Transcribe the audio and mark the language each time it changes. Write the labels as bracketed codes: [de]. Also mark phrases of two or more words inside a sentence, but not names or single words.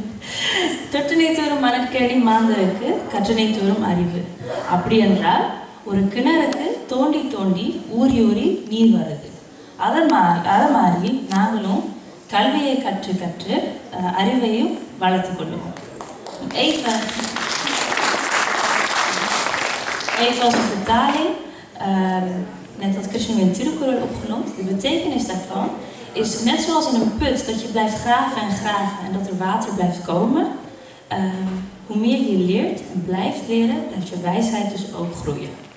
[ta] தொற்றனை தூரம் மணற்கேணி மாந்தருக்கு கற்றனை தூரம் அறிவு. அப்படி என்றால் ஒரு கிணறுக்கு தோண்டி தோண்டி ஊறி ஊறி நீர் வருது. அதை மாதிரி நாங்களும் கல்வியை கற்று கற்று அறிவையும் வளர்த்து கொள்ளுவோம். [nl] Even als een vertaling, net als Krishna in het Tirukural opgenoemd, de betekenis daarvan is net zoals in een put dat je blijft graven en graven en dat er water blijft komen. Hoe meer je leert en blijft leren, blijft je wijsheid dus ook groeien.